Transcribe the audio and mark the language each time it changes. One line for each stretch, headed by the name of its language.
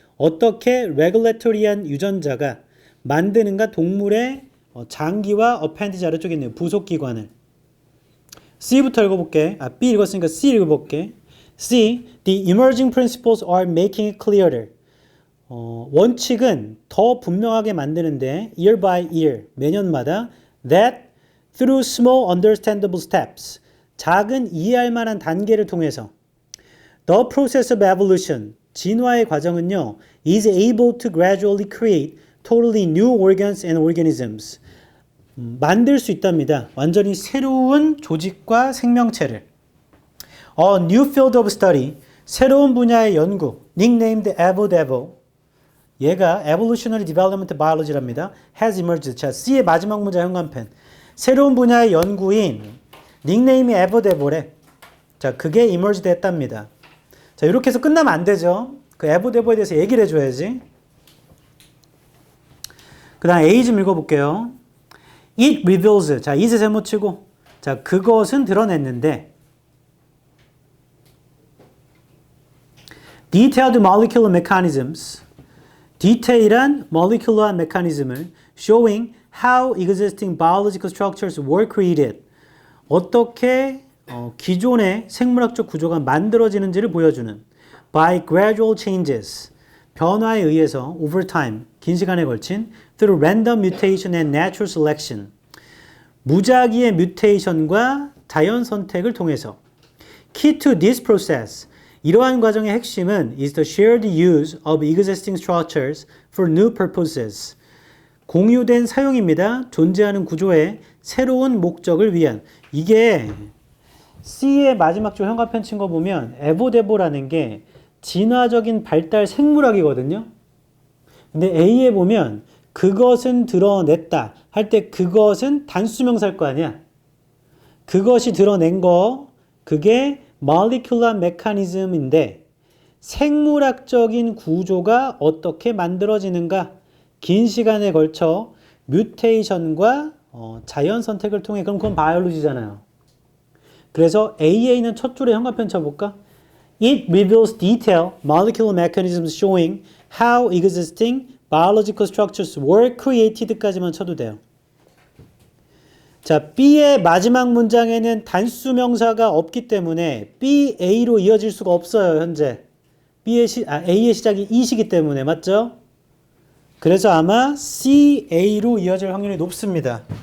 Korean: 어떻게 regulatory한 유전자가 만드는가 동물의 장기와 appendage 아래쪽에 있는 부속기관을. C부터 읽어볼게. B 읽었으니까 C 읽어볼게. C.
English: The emerging principles are making it clearer.
Korean: 원칙은 더 분명하게 만드는데
English: year by year,
Korean: 매년마다
English: that through small understandable steps,
Korean: 작은 이해할 만한 단계를 통해서
English: the process of evolution,
Korean: 진화의 과정은요
English: is able to gradually create totally new organs and organisms.
Korean: 만들 수 있답니다. 완전히 새로운 조직과 생명체를.
English: A new field of study,
Korean: 새로운 분야의 연구,
English: nicknamed EvoDevo.
Korean: 얘가 Evolutionary Development Biology랍니다.
English: has emerged.
Korean: 자, C의 마지막 문자 현관펜. 새로운 분야의 연구인 닉네임이 EvoDevo래. 자, 그게 emerged 했답니다. 자, 이렇게 해서 끝나면 안 되죠. 그 EvoDevo에 대해서 얘기를 해줘야지. 그 다음 A 좀 읽어볼게요.
English: It reveals.
Korean: 자, it을 세모치고. 자, 그것은 드러냈는데
English: detailed molecular mechanisms. 디테일한 molecular mechanism을 showing how existing biological structures were created.
Korean: 어떻게 기존의 생물학적 구조가 만들어지는지를 보여주는
English: by gradual changes.
Korean: 변화에 의해서
English: over time,
Korean: 긴 시간에 걸친
English: through random mutation and natural selection.
Korean: 무작위의 뮤테이션과 자연 선택을 통해서.
English: Key to this process.
Korean: 이러한 과정의 핵심은
English: is the shared use of existing structures for new purposes.
Korean: 공유된 사용입니다. 존재하는 구조의 새로운 목적을 위한. 이게 C의 마지막 줄 현관편 친 거 보면 에보데보라는 게 진화적인 발달 생물학이거든요. 근데 A에 보면 그것은 드러냈다 할 때 그것은 단수명사일 거 아니야. 그것이 드러낸 거 그게 molecular mechanism인데 생물학적인 구조가 어떻게 만들어지는가 긴 시간에 걸쳐 뮤테이션과 자연 선택을 통해. 그럼 그건 바이올로지잖아요. 그래서 A에 있는 첫 줄에 현관편 쳐볼까?
English: It reveals detailed molecular mechanisms showing how existing biological structures were created까지만
Korean: 쳐도 돼요. 자, B의 마지막 문장에는 단수명사가 없기 때문에 B, A로 이어질 수가 없어요, 현재. A의 시작이 E시기 때문에, 맞죠? 그래서 아마 C, A로 이어질 확률이 높습니다.